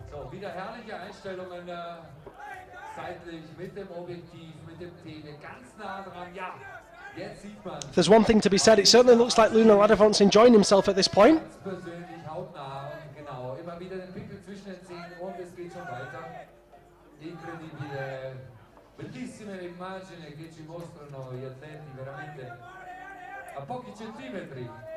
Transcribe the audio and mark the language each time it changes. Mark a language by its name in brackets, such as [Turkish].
[German] Wieder herrliche Einstellungen seitlich mit dem Objektiv, mit dem Tele, ganz nah dran. Ja, jetzt sieht man. [English] If there's one thing to be said, it certainly looks like Luna Ladovon's enjoying himself at this point. [German] Ganz persönlich hautnah und genau. Immer wieder den Pickel zwischen den Zähnen und es geht schon weiter. [Italian] Inkredibile. Bellissime le immagini che ci mostrano gli atleti veramente a pochi centimetri.